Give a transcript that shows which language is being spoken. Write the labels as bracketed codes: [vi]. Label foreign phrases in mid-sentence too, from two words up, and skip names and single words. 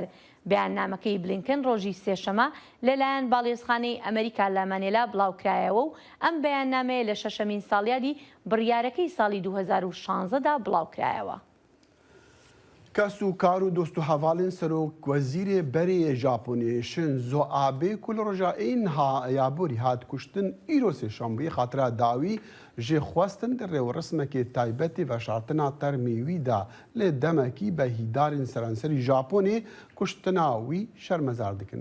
[ckb] بەیاننامەکەی بلینکن ڕۆژی سێشەمە لەلایەن باڵێزخانەی ئەمریکا لە مانێلا بڵاوکرایەوە و ئەم بەیاننامەیە لە شەشەمین ساڵیادی بڕیارەکەی ساڵی 2016دا بڵاوکرایەوە. [ku] کەسو کار و دۆست و هەواڵên سەرۆک وەزیرê berê Japonê Shinzo Abe ku li roja ên yaborî hat kuştin îro sêşambiyê xatira dawî jê xwestin di rêwresmekê taybetê veşartina termê wî da lê demekî behîdarên seranserî Japonê kuştina wî şermezar dikin.